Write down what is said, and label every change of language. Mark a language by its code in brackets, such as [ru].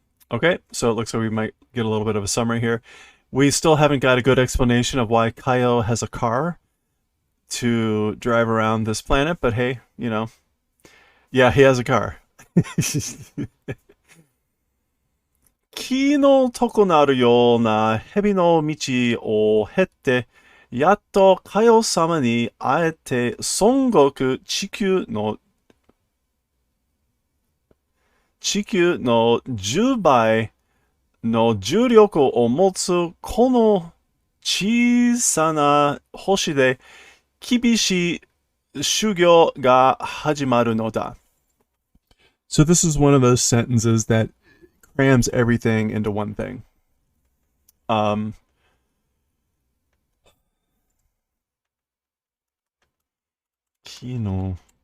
[en] Okay, so it looks like we might get a little bit of a summary here. We still haven't got a good explanation of why Kaio has a car to drive around this planet, but hey, you know. Yeah, he has a car. [ja] 木のとこなるような蛇の道を経て、やっとカヨ様に会えて、孫悟空地球の10倍の重力を持つこの小さな星で厳しい修行が始まるのだ. [en] So this is one of those sentences that crams everything into one thing. Kino.